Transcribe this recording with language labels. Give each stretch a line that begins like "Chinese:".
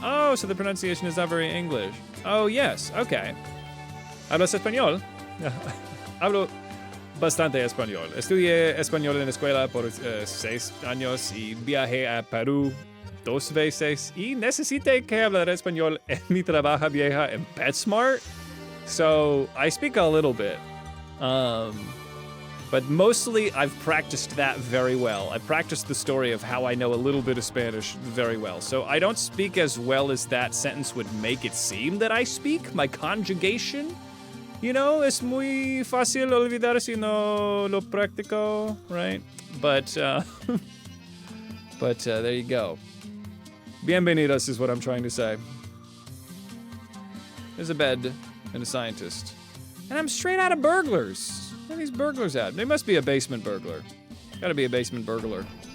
English: Oh, so the pronunciation is not very English. Oh, yes. Okay.
Spanish: ¿Hablas español? Hablo bastante español. Estudié español en la escuela por 6 años y viajé a Perú 2 veces y necesité que hablar español en mi trabajo vieja en PetSmart.
English: So I speak a little bit. But mostly I've practiced that very well. I practiced the story of how I know a little bit of Spanish very well. So I don't speak as well as that sentence would make it seem that I speak. My conjugation, you know,
Spanish: es muy fácil olvidar si no lo practico,
English: right? But there you go. Bienvenidos is what I'm trying to say. There's a bed and a scientist. And I'm straight out of burglars. Where are these burglars at? They must be a basement burglar. Gotta be a basement burglar.